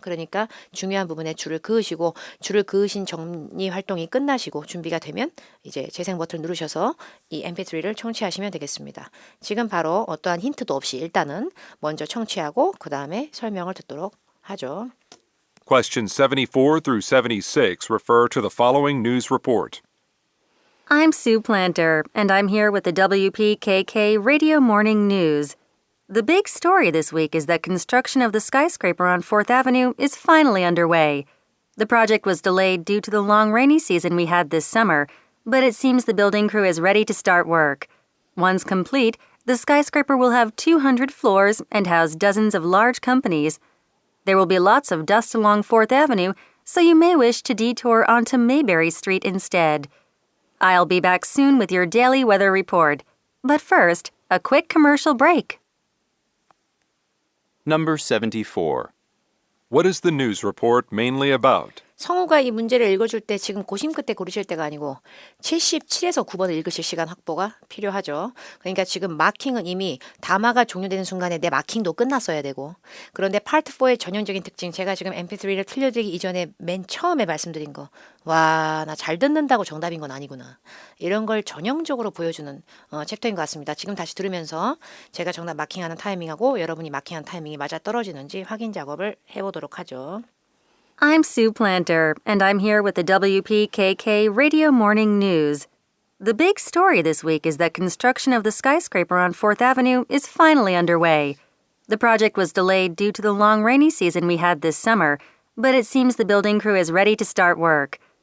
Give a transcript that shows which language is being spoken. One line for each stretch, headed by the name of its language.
Korean: 그러니까 중요한 부분에 줄을 그으시고 줄을 그으신 정리 활동이 끝나시고 준비가 되면 이제 재생 버튼 누르셔서 이 MP3를 청취하시면 되겠습니다. 지금 바로 어떠한 힌트도 없이 일단은 먼저 청취하고 그 다음에 설명을 듣도록 하죠.
English: Questions 74 through 76 refer to the following news report. I'm Sue Planter, and I'm here with the WPKK Radio Morning News. The big story this week is that construction of the skyscraper on 4th Avenue is finally underway. The project was delayed due to the long rainy season we had this summer, but it seems the building crew is ready to start work. Once complete, the skyscraper will have 200 floors and house dozens of large companies. There will be lots of dust along 4th Avenue, so you may wish to detour onto Mayberry Street instead. I'll be back soon with your daily weather report. But first, a quick commercial break. Number 74. What is the news report mainly about?
Korean: 성우가 이 문제를 읽어줄 때 지금 고심 끝에 고르실 때가 아니고 77에서 9번을 읽으실 시간 확보가 필요하죠. 그러니까 지금 마킹은 이미 담화가 종료되는 순간에 내 마킹도 끝났어야 되고 그런데 파트 4의 전형적인 특징 제가 지금 MP3를 틀려드리기 이전에 맨 처음에 말씀드린 거 와, 나 잘 듣는다고 정답인 건 아니구나. 이런 걸 전형적으로 보여주는 챕터인 것 같습니다. 지금 다시 들으면서 제가 정답 마킹하는 타이밍하고 여러분이 마킹한 타이밍이 맞아 떨어지는지 확인 작업을 해보도록 하죠.
English: I'm Sue Planter, and I'm here with the WPKK Radio Morning News. The big story this week is that construction of the skyscraper on 4th Avenue is finally underway. The project was delayed due to the long rainy season we had this summer, but it seems the building crew is ready to start work.